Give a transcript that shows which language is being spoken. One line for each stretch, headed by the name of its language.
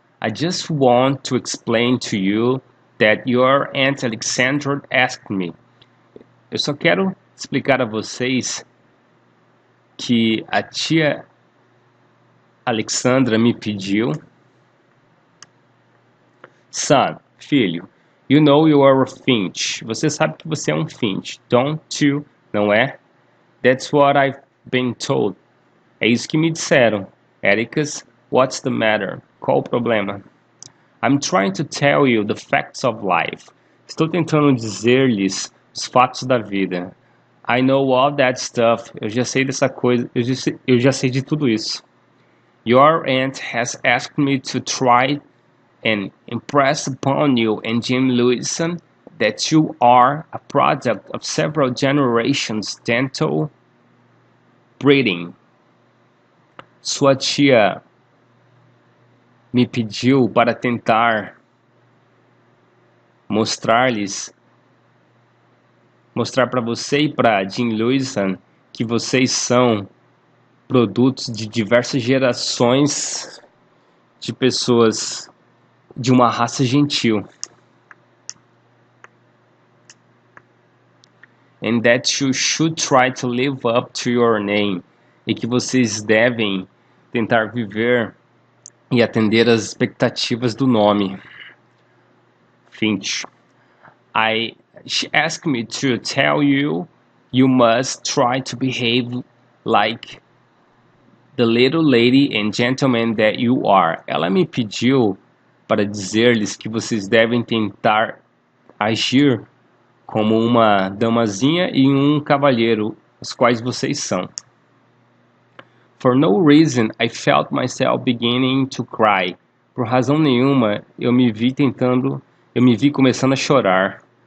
English: I just want to explain to you that your Aunt Alexandra asked me.
Portuguese: Eu só quero explicar a vocês que a tia Alexandra me pediu.
English: Son,
Portuguese: filho,
English: you know you are a finch.
Portuguese: Você sabe que você é um finch,
English: don't you?
Portuguese: Não é?
English: That's what I've been told.
Portuguese: É isso que me disseram.
English: Ericas, what's the matter?
Portuguese: Qual o problema?
English: I'm trying to tell you the facts of life.
Portuguese: Estou tentando dizer-lhes os fatos da vida.
English: I know all that stuff.
Portuguese: Eu já sei dessa coisa. Eu já sei de tudo isso.
English: Your aunt has asked me to try and impress upon you and Jim Lewison that you are a product of several generations dental breeding.
Portuguese: Sua tia me pediu para tentar mostrar para você e para Jim Lewison que vocês são produtos de diversas gerações de pessoas de uma raça gentil.
English: And that you should try to live up to your name.
Portuguese: E que vocês devem tentar viver e atender às expectativas do nome.
English: Finch. She asked me to tell you you must try to behave like the little lady and gentleman that you are.
Portuguese: Ela me pediu para dizer-lhes que vocês devem tentar agir como uma damazinha e um cavalheiro, os quais vocês são.
English: For no reason, I felt myself beginning to cry.
Portuguese: Por razão nenhuma, eu me vi começando a chorar.